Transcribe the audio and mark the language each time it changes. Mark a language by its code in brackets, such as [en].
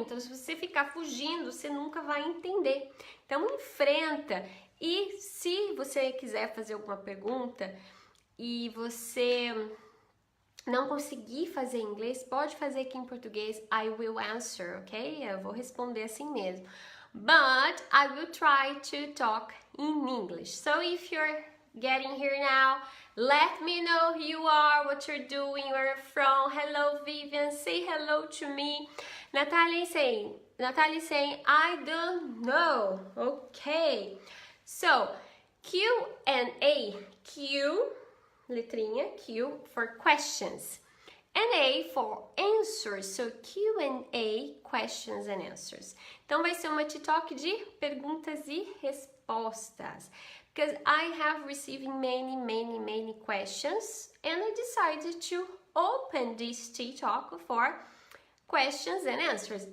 [pt] Então, se você ficar fugindo, você nunca vai entender. Então, enfrenta. E se você quiser fazer alguma pergunta e você não conseguir fazer em inglês, pode fazer aqui em português. [en] I will answer, ok? [pt] Eu vou responder assim mesmo. [en] But I will try to talk in English. So if you're getting here now, let me know who you are, what you're doing, where you're from. Hello, Vivian. Say hello to me. Natalie saying, I don't know. Okay. So, Q&A, Q, letrinha, Q for questions, and A for answers. So, Q&A, questions and answers. [pt] Então, vai ser uma Talk de perguntas e respostas. [en] Because I have received many questions, and I decided to open this Talk for questions and answers.